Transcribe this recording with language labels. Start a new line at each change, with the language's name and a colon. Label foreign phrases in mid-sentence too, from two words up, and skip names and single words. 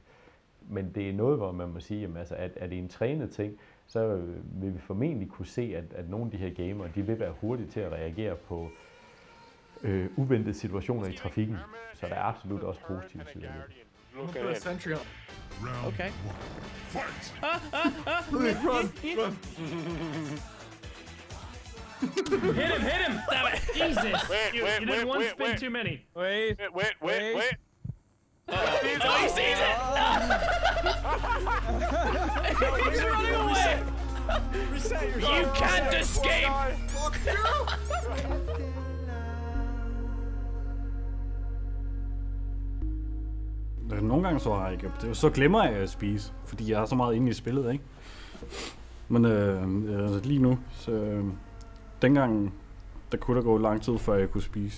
Danish: Men det er noget, hvor man må sige, jamen, altså, at er det en trænet ting, så vil vi formentlig kunne se, at nogle af de her gamere, de vil være hurtige til at reagere på uventede situationer i trafikken. Så der er absolut også positive sider ved det. Okay.
English: Run! Hit him! Jesus! You did one spin too many. Wait. Oh, he sees it! He's running away! You can't escape!
Danish: Nogle gange så har jeg ikke. Så glemmer jeg at spise, fordi jeg er så meget inde i spillet, ikke? Men altså lige nu, så dengang, der kunne der gå lang tid, før jeg kunne spise.